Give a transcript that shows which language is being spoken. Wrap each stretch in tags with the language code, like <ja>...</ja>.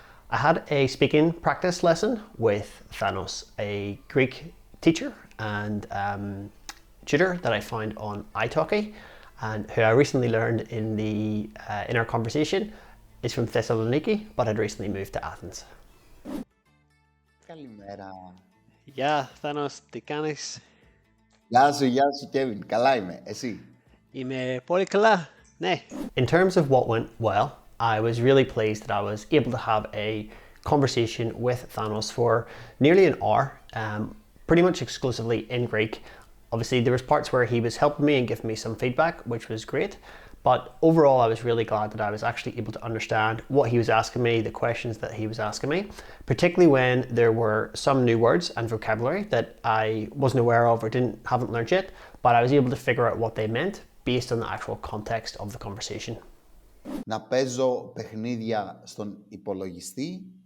<en>I had a speaking practice lesson with Thanos, a Greek teacher and tutor that I found on iTalki, and who I recently learned in our conversation is from Thessaloniki, but had recently moved to Athens.</en> <el>Καλημέρα. Γεια, Thanos, τι κάνεις? Γεια σου Κέβιν. Καλά είμαι. Εσύ? Είμαι πολύ καλά, ναι.</el> <en>In terms of what went well, I was really pleased that I was able to have a conversation with Thanos for nearly an hour, pretty much exclusively in Greek. Obviously, there was parts where he was helping me and giving me some feedback, which was great. But overall, I was really glad that I was actually able to understand what he was asking me, the questions that he was asking me, particularly when there were some new words and vocabulary that I wasn't aware of or haven't learned yet, but I was able to figure out what they meant based on the actual context of the conversation.</en> <el>Να παίζω παιχνίδια στον υπολογιστή.</el>